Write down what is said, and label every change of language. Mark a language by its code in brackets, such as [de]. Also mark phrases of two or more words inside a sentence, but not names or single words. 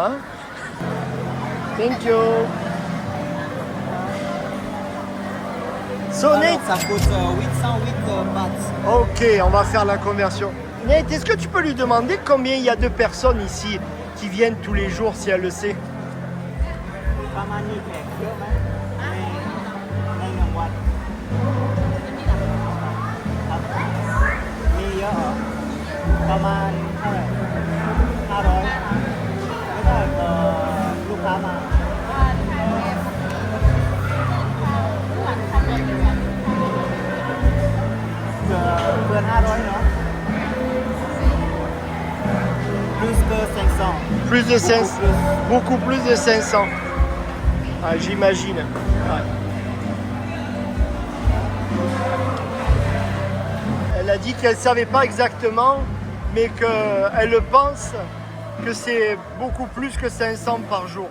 [fr] Hein. [en] Thank you. So [fr] Alors, Nate, ça coûte 808 bahts. ok, on va faire la conversion. Nate, est-ce que tu peux lui demander combien il y a de personnes ici qui viennent tous les jours si elle le sait? [th] ประมาณนี้แขกเยอะไหมในหนึ่งวันครับมีเยอะเหรอประมาณเท่าไหร่500ไม่ได้ลูกค้ามาเกิน500เนาะ [fr] plus que 500 Plus de 500, plus. beaucoup plus de 500. Ah, j'imagine. Ouais. Elle a dit qu'elle ne savait pas exactement, mais qu'elle pense que c'est beaucoup plus que 500 par jour.